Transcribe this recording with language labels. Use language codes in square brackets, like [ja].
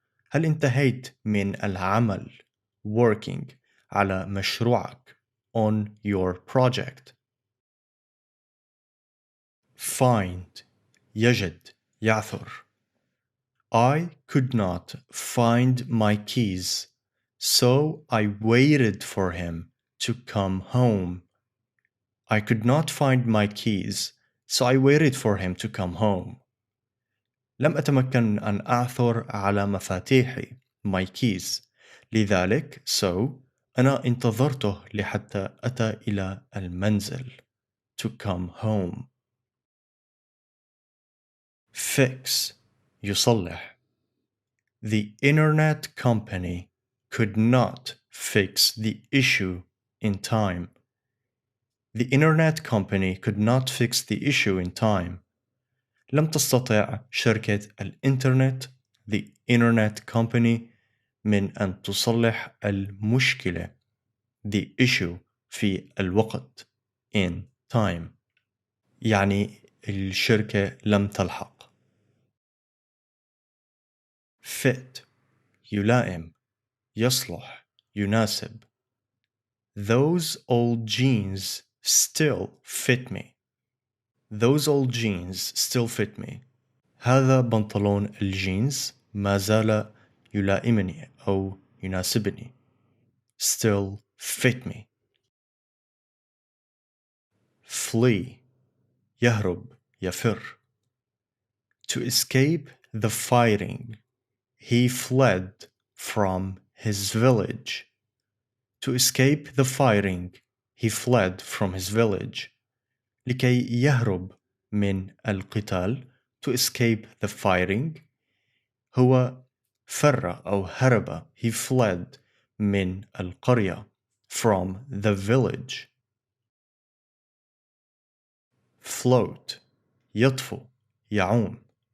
[ar] هل انتهيت من العمل working على مشروعك [en] on your project? [ar] Find يجد يعثر. [en] I could not find my keys, so I waited for him to come home. I could not find my keys, so I waited for him to come home. [ar] لم أتمكن أن أعثر على مفاتيحي [en] my keys. [ar] لذلك أنا انتظرته لحتى أتى إلى المنزل [en] to come home. [ar] Fix يصلح. [en] The internet company could not fix the issue in time. The internet company could not fix the issue in time. [ar] لم تستطع شركة الإنترنت [en] the internet company [ar] من أن تصلح المشكلة [en] the issue [ar] في الوقت [en] in time. [ar] يعني الشركة لم تلحق. fit يلائم يصلح يناسب. [en] Those old jeans still fit me. Those old jeans still fit me. [ar] هذا بنطلون الجينز ما زال يلائمني أو يناسبني. [en] Still fit me. [ar] Flee يهرب يفر. [en] To escape the fighting, he fled from his village. To escape the fighting, he fled from his village. [ar] لكي يهرب من القتال. [en] To escape the fighting [ar] هو فر أو هرب. [en] He fled [ar] من القرية [en] from the village. [ar] Float يطفو يعوم.